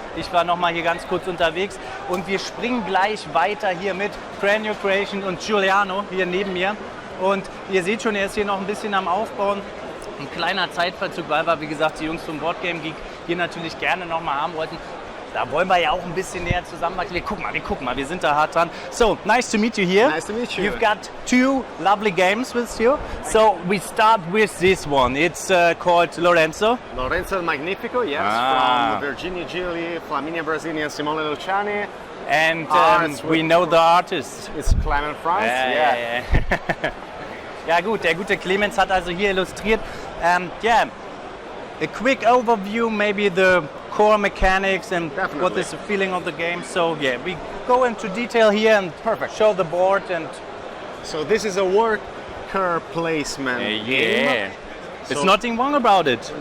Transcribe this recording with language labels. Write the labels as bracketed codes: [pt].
[de] Ich war nochmal hier ganz kurz unterwegs. Und wir springen gleich weiter hier mit Cranio Creations und Giuliano hier neben mir. Und ihr seht schon, er ist hier noch ein bisschen am Aufbauen. Ein kleiner Zeitverzug, weil wir, wie gesagt, die Jungs vom Board Game Geek hier natürlich gerne nochmal haben wollten. Da wollen wir ja auch ein bisschen näher zusammenwachsen. Wir gucken mal, wir sind da hart dran. [en] So, nice to meet you here. Nice to meet you. You've got two lovely games with you. So, we start with this one. It's called Lorenzo. Lorenzo Magnifico, yes, from Virginia Gilli, Flaminia Brasilian, Simone Luciani. And we know the artist. It's Clement France, yeah. [de] Ja gut, der gute Clemens hat also hier illustriert. [en] Yeah, a quick overview, maybe the core mechanics and Definitely. what is the feeling of the game. So yeah, we go into detail here and show the board and So this is a worker placement game. yeah, So, it's nothing wrong about it.